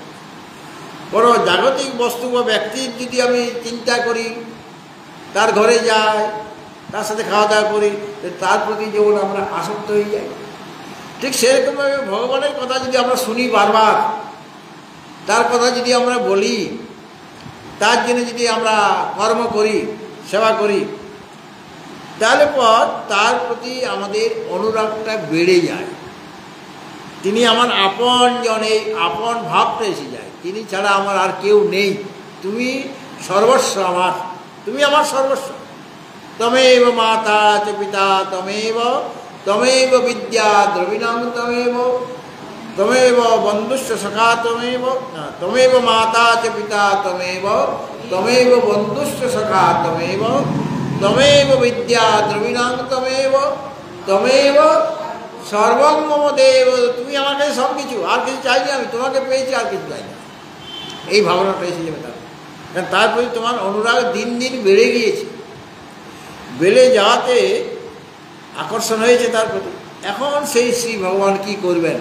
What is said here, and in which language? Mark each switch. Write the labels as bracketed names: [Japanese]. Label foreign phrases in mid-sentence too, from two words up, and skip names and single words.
[Bangla] বড় জাগতিক বস্তু বা ব্যক্তির যদি আমি চিন্তা করি, তার ঘরে যাই, তার সাথে খাওয়া দাওয়া করি, তার প্রতি যেমন আমরা আসক্ত হয়ে যাই, ঠিক সেরকমভাবে ভগবানের কথা যদি আমরা শুনি বারবার, তার কথা যদি আমরা বলি, তার জন্য যদি আমরা কর্ম করি, সেবা করি, তাহলে পর তার প্রতি আমাদের অনুরাগটা বেড়ে যায়। তিনি আমার আপন জনে, আপন ভাবটা এসে যায়, তিনি ছাড়া আমার আর কেউ নেই, তুমি সর্বস্ব আমার, তুমি আমার সর্বস্ব। [Sanskrit] তমেব মাতা চ পিতা তমেব বিদ্যা দ্রবিণং তমেব বন্ধুশ্চ সখা তমেব মাতা চ পিতা তমেব বন্ধুশ্চ সখা তমেব বিদ্যা দ্রবিণং তমেব সর্বং মম দেব। [Bangla] তুমি আমার কাছে সব কিছু, আর কিছু চাইনি, আমি তোমাকে পেয়েছি, আর কিছু চাই না। এই ভাবনাটা এসে যাবে তার, কারণ তার প্রতি তোমার অনুরাগ দিন দিন বেড়ে গিয়েছে, বেড়ে যাওয়াতে আকর্ষণ হয়েছে তার প্রতি। এখন সেই শ্রী ভগবান কি করবেন?